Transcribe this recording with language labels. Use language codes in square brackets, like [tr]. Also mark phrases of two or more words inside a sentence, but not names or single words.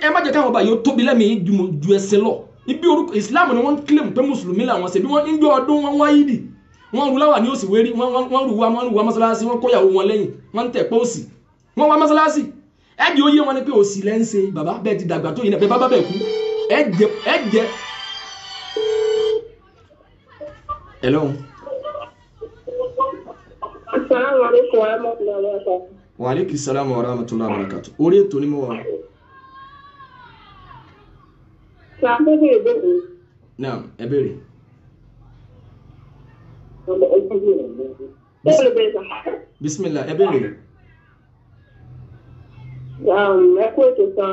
[yo] ẹ má jẹ́ káwọn ọba yóò tóbi lẹ́mìí ju ẹsẹ̀ lọ ibi orúkọ Islam ni wọ́n ń claim pé mùsùlùmí làwọn ṣe bí wọ́n ń jọ ọdún wọn wáyé dì wọ́n rú láwà ní òsì wérí wọ́n rú wa mọ́sálásí wọ́n kóyàwó wọn lẹ́yìn wọ́n ń tẹ̀ pé òsì wọ́n wá mọ́sálásí ẹ̀dì ó yé wọn ni pé òsì lẹ́ ń ṣe bàbá bẹ́ẹ̀ ti dàgbà tó yìí náà bẹ́ẹ̀ bá bẹ́ẹ̀ kú ẹ̀jẹ̀ hello. [ar] السلام عليكم ورحمة الله وبركاته. وعليكم السلام ورحمة الله وبركاته. [yo] Orí ètò ni mo wà. Naam, ẹ béèrè. Bismillah, ẹ béèrè. Ẹ kú ètò kan.